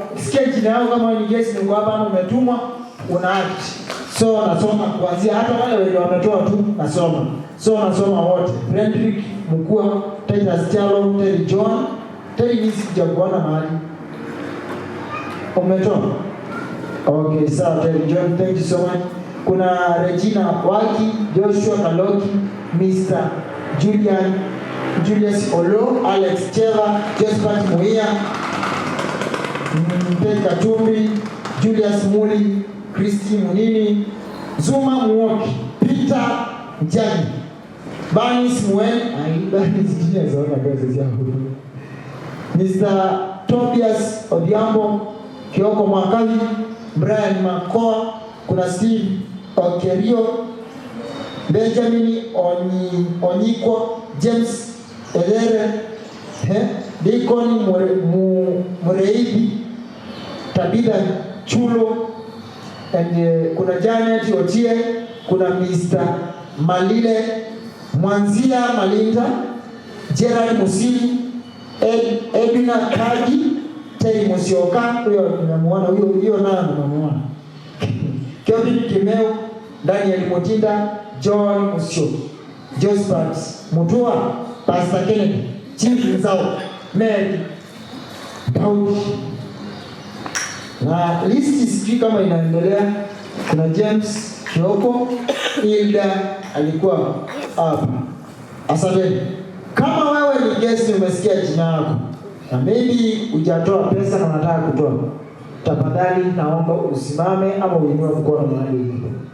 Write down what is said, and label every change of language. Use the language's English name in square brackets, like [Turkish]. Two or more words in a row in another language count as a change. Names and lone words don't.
[Swahili] Sikia jina yao kama ni guest ni hapa ama umetumwa una act. So nasoma kuanzia hata wale wenye wametoa tu nasoma. So nasoma wote. Frederick Mkua, Titus Chalo, Terry John. Terry hizi sijakuona mahali. Umetoa? Okay, sawa Terry John, [English] thank you so much. [Swahili] Kuna Regina Waki, Joshua Kaloki, Mr. Julius Olo, Alex Cheva, Josephat Muia, Mpeka Tumbi, Julius Muli, Christy Munini, Zuma Muoki, Peter Njani, Banis Mwen, Banis jina zaona kazi yangu. Mr. Tobias Odhiambo, Kioko Mwakali, Brian Makoa, kuna Steve Okerio, Benjamin Onyikwa, James Elere, Deacon Mureithi, Tabitha Chulo, and kuna Janet Otie, kuna Mr. Malile, Mwanzia Malinda, Gerald Musili, Edwina Kaji, Terry Musioka, huyo nimemuona, huyo naye nimemuona. Kevin Kimeo, Daniel Motinda, John Musio, Josephat Mutua, Pastor Kennedy, Chief Nzao, Mary Daudi. Na listi sijui kama inaendelea. Kuna James Kioko, Hilda alikuwa hapa. Asante. Kama wewe ni guest umesikia jina lako na maybe hujatoa pesa na unataka kutoa, tafadhali naomba usimame ama uinue mkono mahali ulipo.